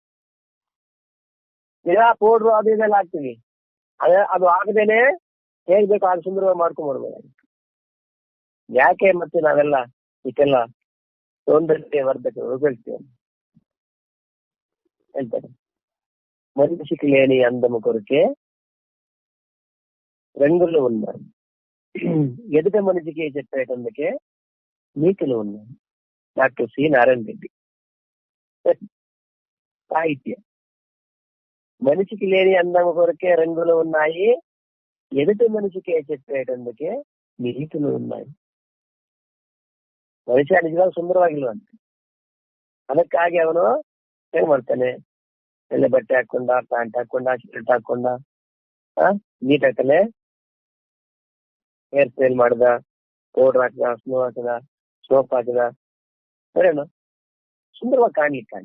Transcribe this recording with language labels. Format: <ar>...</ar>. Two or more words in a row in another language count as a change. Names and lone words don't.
<kn>ಈಗ ಪೌಡ್ರು ಅದು ಇದೆಲ್ಲ ಹಾಕ್ತೀವಿ, ಅದು ಆಗದೇನೆ ಹೇಗ್ ಬೇಕೋ ಅದು ಸುಂದರವಾಗಿ ಮಾಡ್ಕೊಂಡ್ ಬರ್ಬೋದಾಗಿತ್ತು. ಯಾಕೆ ಮತ್ತೆ ನಾವೆಲ್ಲ ಇದಕ್ಕೆಲ್ಲ ಸೌಂದರ್ಯ ವರ್ಧಕ ಉಪಯೋಗಿಸ್ತೀವಿ ಹೇಳ್ತಾರೆ.</kn> <te>మనిషికి లేని అందము కొరకే రంగులు ఉన్నాయి, ఎదుట మనిషికి చెప్పేటందుకే నీతులు ఉన్నాయి. డాక్టర్ సి నారాయణ రెడ్డి. సాహిత్యం. మనిషికి లేని అందము కొరకే రంగులు ఉన్నాయి, ఎదుటి మనిషికే చెప్పేటందుకే ನೀತಿಗಳು ఉన్నాయి.</te> <kn>ಮನುಷ್ಯ ನಿಜವಾಗಿ ಸುಂದರವಾಗಿಲ್ವಂತೆ. ಅದಕ್ಕಾಗಿ ಅವನು ಏನ್ ಮಾಡ್ತಾನೆ? ಎಲ್ಲ ಬಟ್ಟೆ ಹಾಕೊಂಡ, ಪ್ಯಾಂಟ್ ಹಾಕೊಂಡ, ಶರ್ಟ್ ಹಾಕೊಂಡ, ನೀಟ್ ಹಾಕಲೆ,</kn> <en>hair style</en> <kn>ಮಾಡ್ದ, ಪೌಡರ್ ಹಾಕದ, ಸ್ನೋ ಹಾಕದ, ಸೋಪ್ ಹಾಕದ, ಸರೇನು ಸುಂದರವಾಗಿ ಕಾಣ್ಲಿಕ್ಕೆ.</kn>